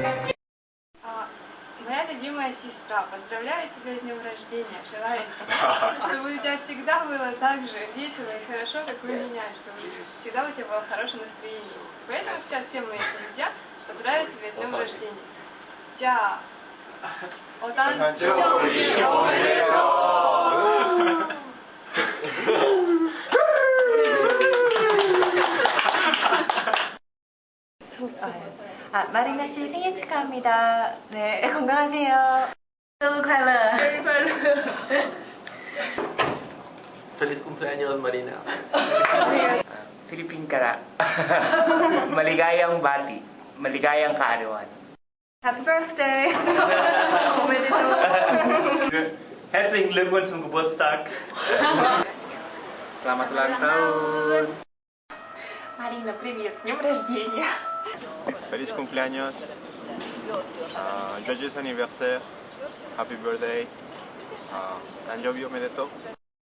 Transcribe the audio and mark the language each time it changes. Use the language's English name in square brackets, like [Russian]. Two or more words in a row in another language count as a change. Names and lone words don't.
[Russian] Моя любимая сестра, поздравляю тебя с днем рождения. Желаю, чтобы у тебя всегда было так же весело и хорошо, как у меня, чтобы всегда у тебя было хорошее настроение. Поэтому сейчас все мои друзья поздравляю тебя с днем рождения. Тя. [Korean] 마리나 씨 생일 축하합니다. 네, 건강하세요. 너무快乐. [Spanish] Feliz cumpleaños, Marina. [Filipino] Philippine Kara. Maligayang bati. Maligayang kaarawan. [English] Happy birthday. [German] Herzlichen Glückwunsch zum Geburtstag. [Indonesian] Selamat ulang tahun. [Russian] Марина, привет, с днем рождения. [Spanish] Feliz cumpleaños. [French] Joyeux anniversaire. [English] Happy birthday. [Japanese] 誕生日 おめでとう.